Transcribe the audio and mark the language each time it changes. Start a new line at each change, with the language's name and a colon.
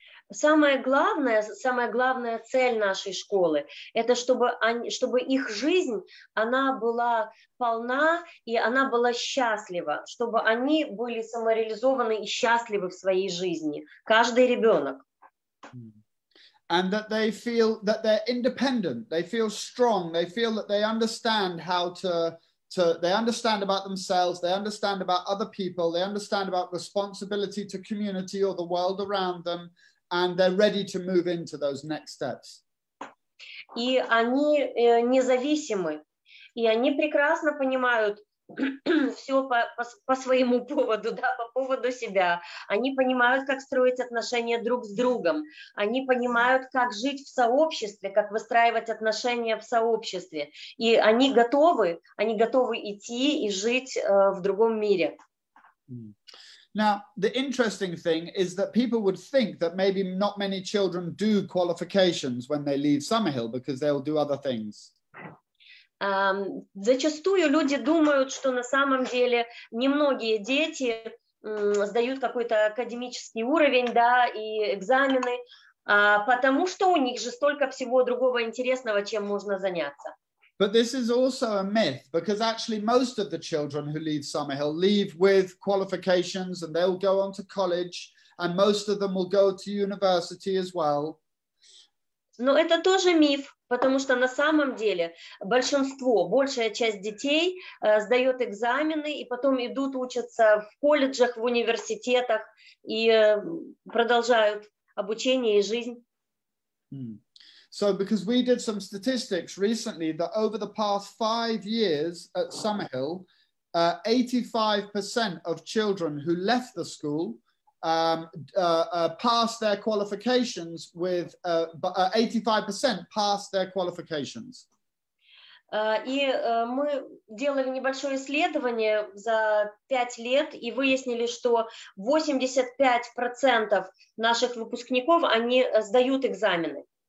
Russian: Самая главная цель нашей школы – это чтобы их жизнь, она была полна и она была счастлива, чтобы они были самореализованы и счастливы в своей жизни, каждый ребенок.
English: And that they feel that they're independent, they feel strong, they feel that they understand how they understand about themselves, they understand about other people, they understand about responsibility to community or the world around them, and they're ready to move into those next steps.
Russian: И они независимы, и они прекрасно понимают все по своему поводу, да, по поводу себя. Они понимают, как строить отношения друг с другом. Они понимают, как жить в сообществе, как выстраивать отношения в сообществе. И они готовы идти и жить в другом мире.
English: Now, the interesting thing is that people would think that maybe not many children do qualifications when they leave Sammerhill because they'll do other things.
Russian: Зачастую люди думают, что на самом деле немногие дети сдают какой-то академический уровень, да, и экзамены, потому что у них же столько всего другого интересного, чем можно заняться.
English: But this is also a myth, because actually most of the children who leave Sammerhill leave with qualifications and they'll go on to college, and most of them will go to university as well.
Russian: Но это тоже миф, потому что на самом деле большая часть детей сдает экзамены и потом идут учатся в колледжах, в университетах и продолжают обучение и жизнь.
English: So because we did some statistics recently that over the past 5 years at Sammerhill, 85% of children who left the school passed their qualifications with 85% passed their qualifications.
Russian: И мы делали небольшое исследование за 5 лет и выяснили, что 85% наших выпускников, они сдают экзамены.